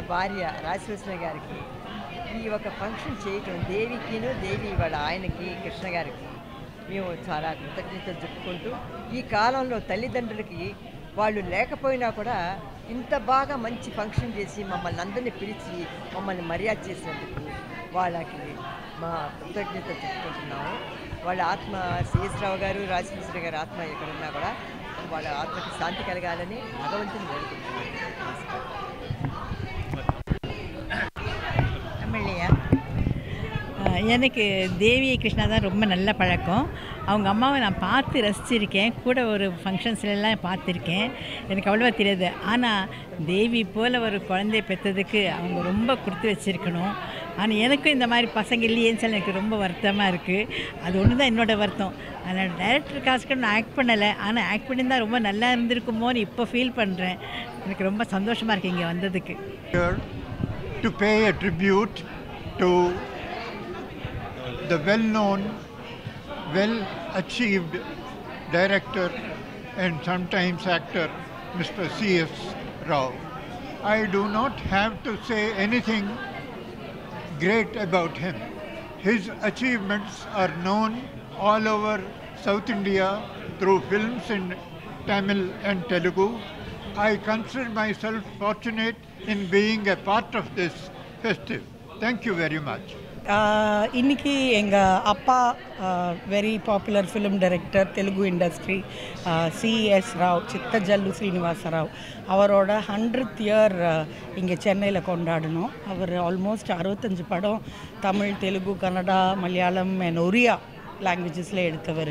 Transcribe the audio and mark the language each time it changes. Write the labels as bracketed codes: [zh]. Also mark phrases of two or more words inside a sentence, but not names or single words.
[te] భార్య రాజకృష్ణ గారికి ఈ ఒక ఫంక్షన్ చేయటం, దేవి వాళ్ళ ఆయనకి కృష్ణ గారికి మేము చాలా కృతజ్ఞతలు చెప్పుకుంటూ, ఈ కాలంలో తల్లిదండ్రులకి వాళ్ళు లేకపోయినా కూడా ఇంత బాగా మంచి ఫంక్షన్ చేసి మమ్మల్ని అందరినీ పిలిచి మమ్మల్ని మర్యాద చేసినందుకు వాళ్ళకి మా కృతజ్ఞత చెప్పుకుంటున్నాము. వాళ్ళ ఆత్మ సిఎస్ రావు గారు, రాజకృష్ణ గారి ఆత్మ ఎక్కడున్నా కూడా వాళ్ళ ఆత్మకి శాంతి కలగాలని భగవంతుని వేడుకుంటున్నాను. [ta] எனக்கு தேவி கிருஷ்ணா தான் ரொம்ப நல்ல பழக்கம். அவங்க அம்மாவை நான் பார்த்து ரசிச்சிருக்கேன், கூட ஒரு ஃபங்க்ஷன்ஸ்லாம் பார்த்துருக்கேன். எனக்கு அவ்வளோவா தெரியாது. ஆனால் தேவி போல் ஒரு குழந்தைய பெற்றதுக்கு அவங்க ரொம்ப கொடுத்து வச்சுருக்கணும். ஆனால் எனக்கும் இந்த மாதிரி பசங்க இல்லையேன்னு சொல்லி எனக்கு ரொம்ப வருத்தமாக இருக்குது. அது ஒன்று தான் என்னோடய வருத்தம். அதனால் டைரக்டர் காஸ்க்கு நான் ஆக்ட் பண்ணலை, ஆனால் ஆக்ட் பண்ணியிருந்தால் ரொம்ப நல்லா இருந்திருக்குமோன்னு இப்போ ஃபீல் பண்ணுறேன். எனக்கு ரொம்ப சந்தோஷமாக இருக்குது இங்கே வந்ததுக்கு. [en] To pay a tribute to the well-known, well-achieved director and sometimes actor, Mr. C.S. Rao. I do not have to say anything great about him. His achievements are known all over South India through films in Tamil and Telugu. I consider myself fortunate in being a part of this festival. Thank you very much. [ta] இன்னைக்கு எங்கள் அப்பா [en] very popular film director, [ta] தெலுங்கு இண்டஸ்ட்ரி, சிஎஸ் ராவ், சித்தஜல்லு ஸ்ரீனிவாசராவ், அவரோட [en] 100th year [ta] இங்கே சென்னையில் கொண்டாடணும். அவர் ஆல்மோஸ்ட் 65 படம் தமிழ், தெலுங்கு, கன்னடா, மலையாளம் அண்ட் ஒரியா லாங்குவேஜஸில் எடுத்தவர்.